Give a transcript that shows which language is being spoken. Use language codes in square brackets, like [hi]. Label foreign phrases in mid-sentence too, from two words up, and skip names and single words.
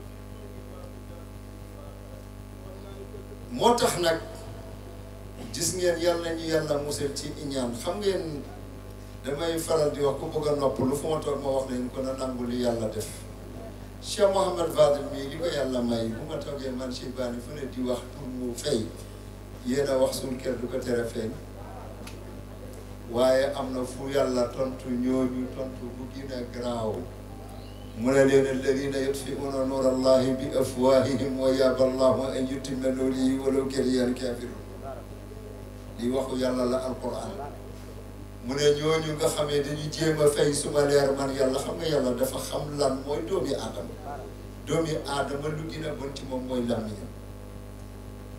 [wo] moo tax nag gis ngeen yàlla ñu yàlla musal ci iñaan xam ngeen damay faral di wax ku bëgg a nopp lu fu ma toog ma wax leen ko na nangu li yàlla def Cheikh Mouhamad Fadel mii li ko yàlla may bu ma toogee man Cheikh Bani fu ne di wax pour mu fay yéen a wax suñu kër du ko tere feeñ waaye am na fu yàlla tontu ñooñu tontu bu gën a garaaw mu ne leen [ar] الذين يطفئون نور الله بأفواههم ويأبى الله أن يتم نوره ولو كره الكافرون [wo] li waxu yàlla la alquran mu ne ñooñu nga xamee dañuy jéem a fay suma leer man yàlla xam nga yàlla dafa xam lan mooy doomi aadama lu gën a bon ci moom mooy làmmiñam